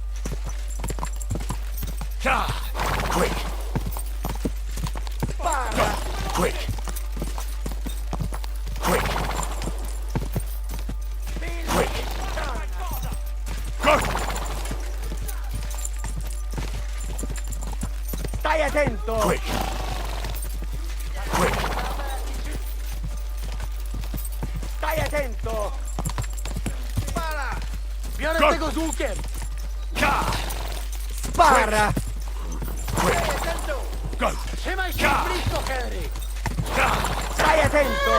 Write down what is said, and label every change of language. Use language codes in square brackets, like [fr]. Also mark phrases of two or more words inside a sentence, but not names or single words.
[en] Die! Quick! [it] Spara! [en] Quick! Quick! [it] Figlio [en] Quick! [it] di puttana! [en] Go! [it] Stai attento! [en] Quick! Quick! [it] Stai attento! Spara! [pl] Biorę [en] Go! [pl] tego z łukiem! [en] Die! [it] Spara! [en] Quick! Go! [pl] Trzymaj się Ja! blisko, Henry! [en] Die! [it] Stai attento!